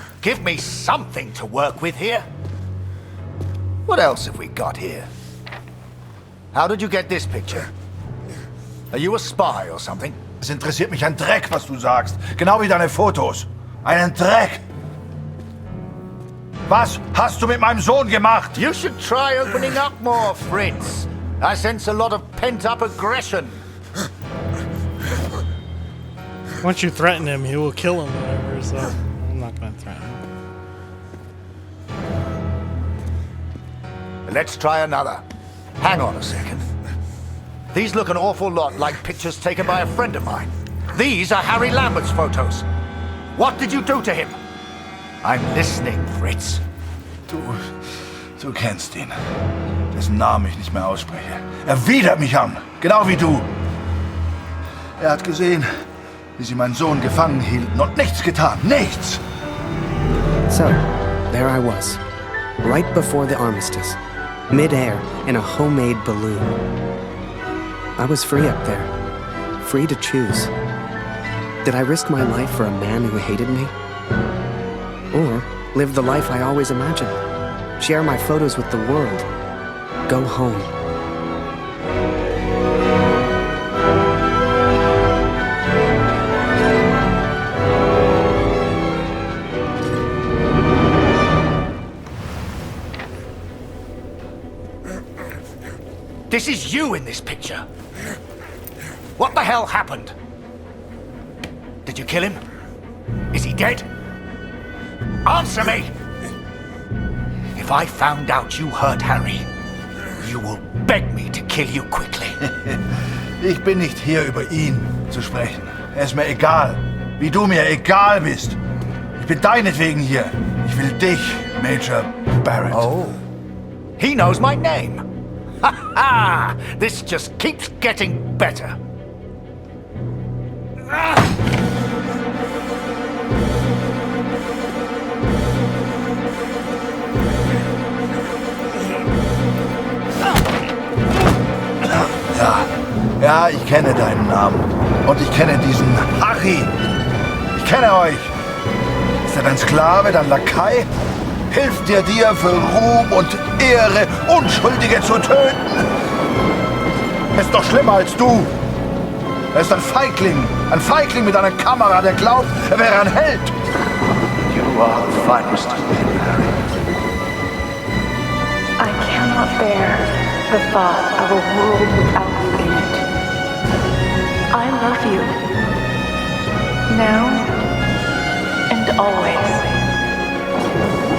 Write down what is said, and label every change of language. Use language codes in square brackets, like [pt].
[en] Give me something to work with here. What else have we got here? How did you get this picture? Are you a spy or something? [de] Es interessiert mich ein Dreck, was du sagst. Genau wie deine Fotos. Einen Dreck. Was hast du mit meinem Sohn gemacht? [en] You should try opening up more, Fritz. I sense a lot of pent-up aggression. Once you threaten him, he will kill him, whatever, so I'm not gonna threaten him. Let's try another. Hang on a second. These look an awful lot like pictures taken by a friend of mine. These are Harry Lambert's photos. What did you do to him? I'm listening, Fritz. [de] Du kennst ihn. Dessen Namen ich nicht mehr ausspreche. Er widert mich an, genau wie du. Er hat gesehen, wie sie meinen Sohn gefangen hielten und nichts getan. Nichts! [en] So, there I was, right before the armistice, mid-air in a homemade balloon. I was free up there, free to choose. Did I risk my life for a man who hated me? Or live the life I always imagined? Share my photos with the world? Go home? This is you in this picture. What the hell happened? Did you kill him? Is he dead? Answer me! If I found out you hurt Harry, you will beg me to kill you quickly. [de] Ich bin nicht hier, über ihn zu sprechen. Er ist mir egal. Wie du mir egal bist. Ich bin deinetwegen hier. Ich will dich, Major Barrett. [en] Oh. He knows my name. Ha ha! This just keeps getting better. [de] Ja, ich kenne deinen Namen. Und ich kenne diesen Harry. Ich kenne euch. Ist er dein Sklave, dein Lakai? Hilft er dir für Ruhm und Ehre, Unschuldige zu töten? Er ist doch schlimmer als du. Er ist ein Feigling mit einer Kamera, der glaubt, er wäre ein Held. [en] You are the finest of men, Harry. I cannot bear the thought of a world without you in it. I love you. Now and always.